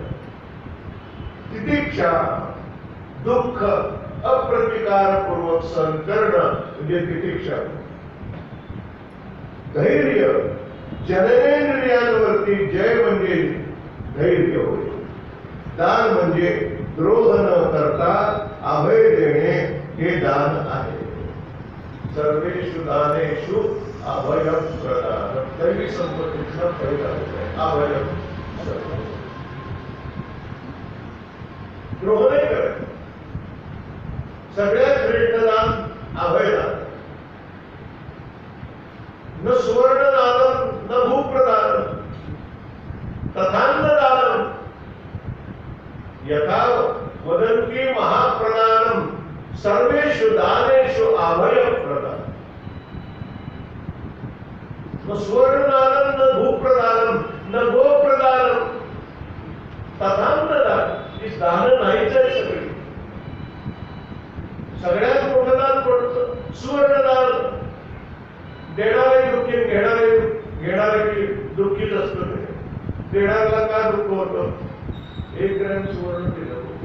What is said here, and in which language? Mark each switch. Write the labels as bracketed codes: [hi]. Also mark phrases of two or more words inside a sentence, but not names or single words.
[mr] तितिक्षा दुःख अप्रतिकारपूर्वक सहन करणं म्हणजे तितिक्षा. धैर्य जननेंद्रियांवरती जय म्हणजे धैर्य होय. दान म्हणजे द्रोह न करता अभय देणे हे दान आहे. [sa] सर्वेषु दानेषु अभय प्रदान. [mr] दैवी संपत्तीचा पहिला अभय. द्रोह नाही करत. सगळ्यात श्रेष्ठ दान अभयदान. [sa] न सुवर्णदानम न भूप्रदानम तथान्नदानम यथा वदन्ति महाप्रदानम सर्वेषु दानेषु अभय प्रदान. न सुवर्णदानम न भूप्रदानम न गोप्रदानम तथान्नदान. [mr] ही दान नाहीच आहे सगळी. सगळ्यात मोठं दान कोणतं? सुवर्णदान. देणारे दुःखी, घेणारे दुःखीच असतं. देणाऱ्याला का दुःख होतं? 1 ग्रॅम सुवर्ण दिलं.